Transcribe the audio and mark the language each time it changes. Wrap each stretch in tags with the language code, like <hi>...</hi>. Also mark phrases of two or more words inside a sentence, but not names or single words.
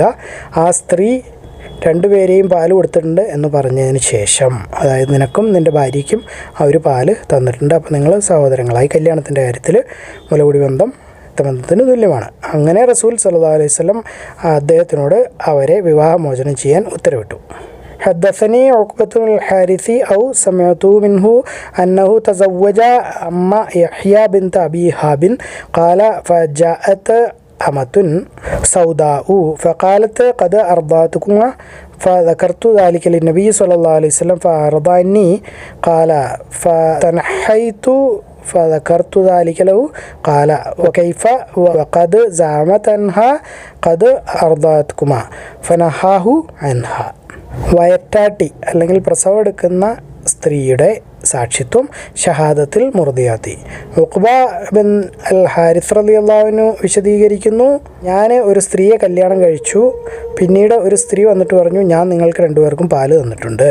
<ml>ആ സ്ത്രീ രണ്ടുപേരെയും പാല് കൊടുത്തിട്ടുണ്ട് എന്ന് പറഞ്ഞതിന് ശേഷം, അതായത് നിനക്കും നിൻ്റെ ഭാര്യയ്ക്കും അവർ പാല് തന്നിട്ടുണ്ട്. അപ്പോൾ നിങ്ങൾ സഹോദരങ്ങളായി. കല്യാണത്തിൻ്റെ കാര്യത്തിൽ മുലകുടി ബന്ധത്തിന് തുല്യമാണ്. അങ്ങനെ</ml> <ar>رسول صلى الله عليه وسلم</ar> <ml>അദ്ദേഹത്തിനോട് അവരെ വിവാഹമോചനം ചെയ്യാൻ ഉത്തരവിട്ടു.</ml> <ar>حدثني عقبة الحارثي أو سمعت منه أنه تزوج أم يحيى بنت أبي هاب. قال فجاءت أمة سوداء فقالت قد أرضعتكما فذكرت ذلك للنبي صلى الله عليه وسلم فأرضعني. قال فتنحيت فذكرت ذلك له. قال وكيف وقد زعمت أنها قد أرضعتكما فنهاه عنها.</ar> <ml>വയറ്റാട്ടി അല്ലെങ്കിൽ പ്രസവം എടുക്കുന്ന സ്ത്രീയുടെ സാക്ഷിത്വം</ml> <ar>شهادة المرضعة.</ar> <ml>ഉഖബ ബിൻ അൽ ഹാരിസ്</ml> <ar>رضي الله عنه</ar> <ml>വിശദീകരിക്കുന്നു, ഞാൻ ഒരു സ്ത്രീയെ കല്യാണം കഴിച്ചു. പിന്നീട് ഒരു സ്ത്രീ വന്നിട്ട് പറഞ്ഞു, ഞാൻ നിങ്ങൾക്ക് രണ്ടുപേർക്കും പാല് തന്നിട്ടുണ്ട്.</ml>